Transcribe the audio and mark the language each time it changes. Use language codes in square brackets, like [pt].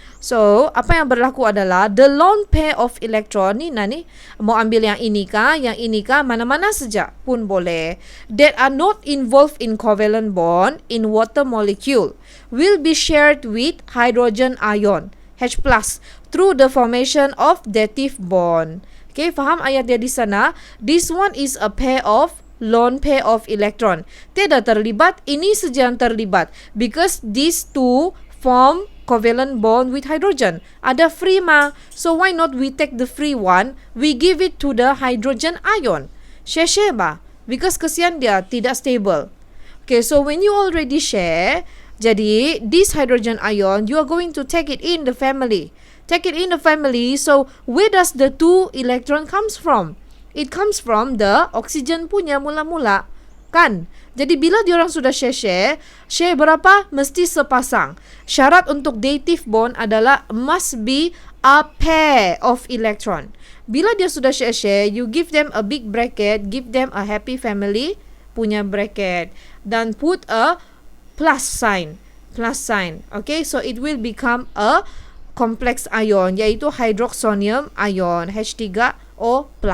[en] So, [ms] apa yang berlaku adalah [en] the lone pair of electron ni, [ms] mau ambil yang ini kah, mana-mana saja pun boleh, [en] that are not involved in covalent bond in water molecule will be shared with hydrogen ion H+ through the formation of dative bond. [ms] Okay, faham ayat dia di sana? [en] This one is a lone pair of electron. [ms] Tidak terlibat, ini saja yang terlibat. [en] Because these two form covalent bond with hydrogen. [ms] Ada free ma. [en] So why not we take the free one, we give it to the hydrogen ion. Share ba? Because [ms] kesian dia tidak [en] stable. Okay, so when you already share, [ms] jadi [en] this hydrogen ion, you are going to take it in the family. Take it in the family. So where does the two electron comes from? It comes from the oxygen [ms] punya mula-mula. Kan? Jadi bila diorang sudah share berapa? Mesti sepasang. Syarat untuk [en] dative bond adalah must be a pair of electron. [ms] Bila dia sudah share, [en] you give them a big bracket, give them a happy family punya bracket, dan put a plus sign. Okay, so it will become a complex ion, [ms] yaitu [en] hydroxonium ion H3O+.